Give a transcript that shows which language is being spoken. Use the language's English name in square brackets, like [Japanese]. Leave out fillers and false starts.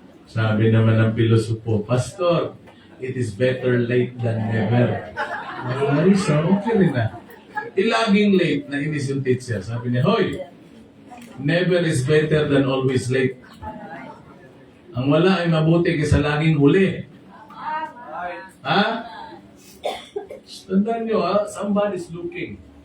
[Filipino] Sabi naman ng pilosopo, [English] Pastor, it is better late than never. [Filipino] Ay, so okay rin Ilaging late na inis yung teacher. Sabi niya, hoy, [English] never is better than always late. [Filipino] Ang wala ay mabuti kaysa laging huli. Tandaan nyo [English] somebody's looking.